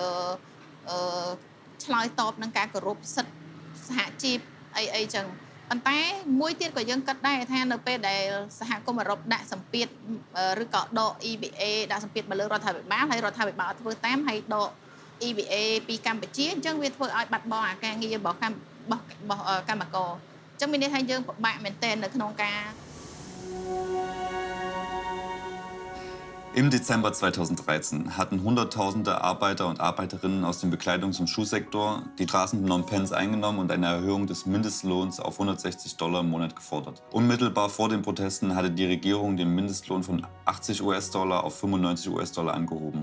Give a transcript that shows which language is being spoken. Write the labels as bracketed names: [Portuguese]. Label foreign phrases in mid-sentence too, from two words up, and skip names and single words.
[Khmer] ឆ្លើយតបនឹងការគោរពសិទ្ធិសហជីពអីចឹងប៉ុន្តែមួយទៀតក៏យើងគិតដែរថានៅពេលដែលសហគមន៍អឺរ៉ុបដាក់សម្ពាធឬក៏ដក EBA ដាក់សម្ពាធមកលើរដ្ឋាភិបាលហើយរដ្ឋាភិបាលធ្វើតាមហើយដក EBA ពីកម្ពុជាអញ្ចឹងវាធ្វើឲ្យបាត់បង់អាការងាររបស់កម្មករអញ្ចឹងមានន័យថាយើងពិបាកមែនទែននៅក្នុងការ [German] Im Dezember 2013 hatten Hunderttausende Arbeiter und Arbeiterinnen aus dem Bekleidungs- und Schuhsektor die Straßen Phnom Penhs eingenommen und eine Erhöhung des Mindestlohns auf $160 im Monat gefordert. Unmittelbar vor den Protesten hatte die Regierung den Mindestlohn von $80 auf $95 angehoben.